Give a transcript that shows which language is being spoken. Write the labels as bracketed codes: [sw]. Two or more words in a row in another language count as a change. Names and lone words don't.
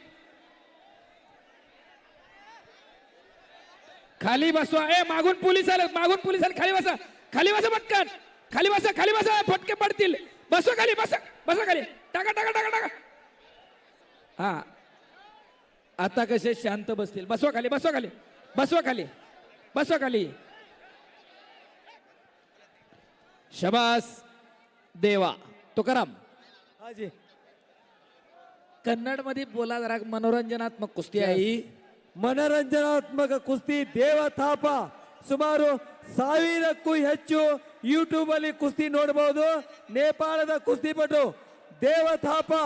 [mr] खाली बसवा मागून पोलीस आले खाली बसा पटकन खाली बसा फटके पडतील बसवा खाली बसा खाली टाका टाका टाका टाका हा आता कसे शांत बसतील बसवा खाली शबास देवा तुकाराम हाजी कन्नड मध्ये बोला जरा मनोरंजनात्मक कुस्ती आहे [kn] ಮನರಂಜನಾತ್ಮಕ ಕುಸ್ತಿ ದೇವ ಥಾಪ ಸುಮಾರು 1000ಕ್ಕೂ ಹೆಚ್ಚು ಯೂಟ್ಯೂಬ್ ಅಲ್ಲಿ ಕುಸ್ತಿ ನೋಡಬಹುದು ನೇಪಾಳದ ಕುಸ್ತಿಪಟು ದೇವ ಥಾಪ